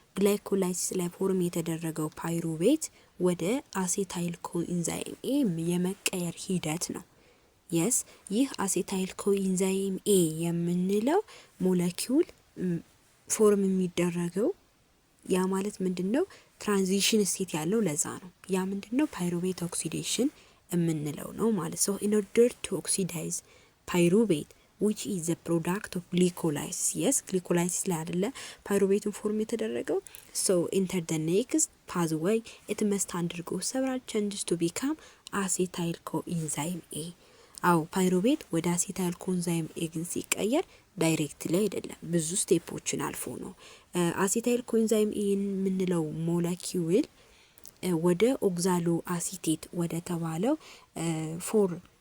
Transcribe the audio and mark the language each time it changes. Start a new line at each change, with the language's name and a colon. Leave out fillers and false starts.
Amharic: ግላይኮላይሲስ ላይ ፎርም የተደረገው ፓይሩቬት ወደ አሴታይል ኮኢንዛይም ኤ የመቀየር ሂደት ነው። የስ ይህ አሴታይል ኮኢንዛይም ኤ የምንለው ሞለኪውል ፎርም የሚደረገው ያ ማለት ምንድነው? ትራንዚሽን ስቴት ያለው ለዛ ነው። ያ ምንድነው? ፓይሩቬት ኦክሲዴሽን የምንለው ነው ማለት ነው።
English: in order to oxidize pyruvate which is the product of glycolysis. yes glycolysis
Amharic: ላይ አይደለ ፓይሩቬትን ፎርም የተደረገው።
English: so enter the next pathway it must undergo several changes to become acetyl coenzyme A.
Amharic: አው ፓይሩቬት ወደ አሴታይል ኮንዛይም ኤ ግን ሲቀየር ዳይሬክትሊ አይደለም፣ ብዙ ስቴፖችን አልፎ ነው። አሴታይል ኮንዛይም ኤ የምንለው ሞለኪውል ወደ ኦክዛሎ አሲቴት ወደ ተባለው 4